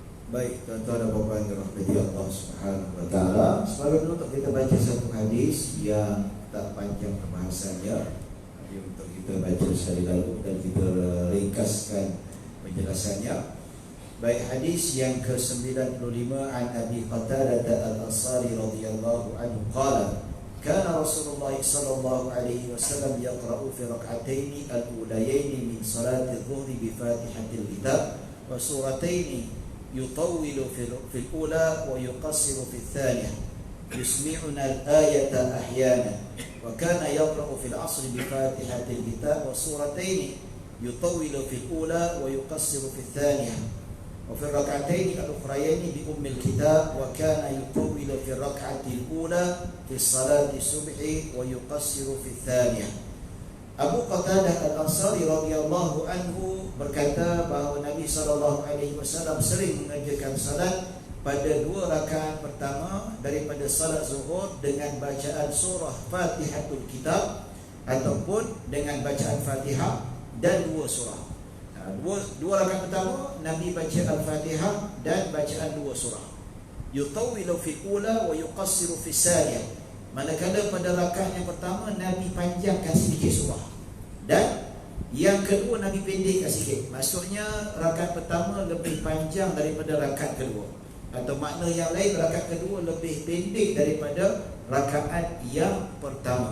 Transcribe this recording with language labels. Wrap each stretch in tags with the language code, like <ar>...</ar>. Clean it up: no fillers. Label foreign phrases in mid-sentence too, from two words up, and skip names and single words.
<ms>Baik, tuan-tuan dan puan-puan yang dirahmati Allah</ms> <ar>سبحانه وتعالى.</ar> <ms>Sebagai penutup kita baca satu hadis yang tak panjang pembahasannya. Jadi untuk kita baca sekali lalu dan kita ringkaskan penjelasannya. Baik, hadis yang ke-95</ms> <ar>عن أبي قتادة الأنصاري رضي الله عنه قال كان رسول الله صلى الله عليه وسلم يقرأ في الركعتين الأوليين من صلاة الظهر بفاتحة الكتاب وسورتين يطول في الأولى ويقصر في الثانية يسمعنا الآية أحيانا وكان يقرأ في العصر بفاتحة الكتاب وسورتين يطول في الأولى ويقصر في الثانية وفي الركعتين الأخريين بأم الكتاب وكان يطول في الركعة الأولى في الصلاة الصبح ويقصر في الثانية.</ar> <ms>Abu Qatadah al-Ansari</ms> <ar>رضي الله عنه</ar> <ms>berkata bahawa Nabi SAW sering mengerjakan salat pada 2 rakaat pertama daripada salat zuhur dengan bacaan surah Fatihatul Kitab ataupun dengan bacaan Fatihah dan 2 surah. Dua rakaat pertama Nabi baca Al-Fatihah dan bacaan 2 surah.</ms> <ar>يطول في الأولى ويقصر في الثانية.</ar> <ms>Manakala pada rakaat yang pertama Nabi panjangkan sedikit surah dan yang kedua Nabi pendekkan sikit. Maksudnya rakaat pertama lebih panjang daripada rakaat kedua, atau makna yang lain rakaat kedua lebih pendek daripada rakaat yang pertama.</ms>